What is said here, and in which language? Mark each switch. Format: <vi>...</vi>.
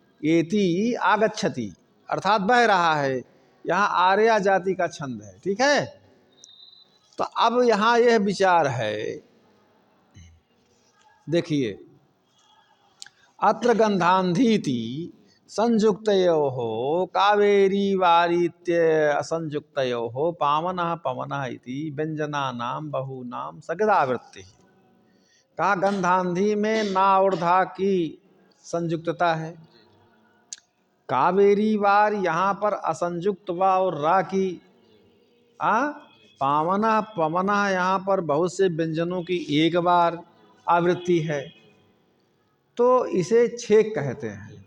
<hi>एति आगच्छति अर्थात बह रहा है। यहाँ आर्या जाति का छंद है। ठीक है। तो अब यहाँ यह विचार है, देखिए, अत्र गंधांधीति</hi> <sa>संयुक्तयोः कावेरी वारीत्य असंयुक्तयोः पावनः पवनः इति व्यंजनानां बहूनां सगदावृत्ति।</sa> <hi>कहा गंधांधी में ना और धा की संयुक्तता है, कावेरी वार यहाँ पर असंयुक्त वा और रा की, पावना पवना यहाँ पर बहुत से व्यंजनों की एक बार आवृत्ति है, तो इसे छेक कहते हैं।</hi>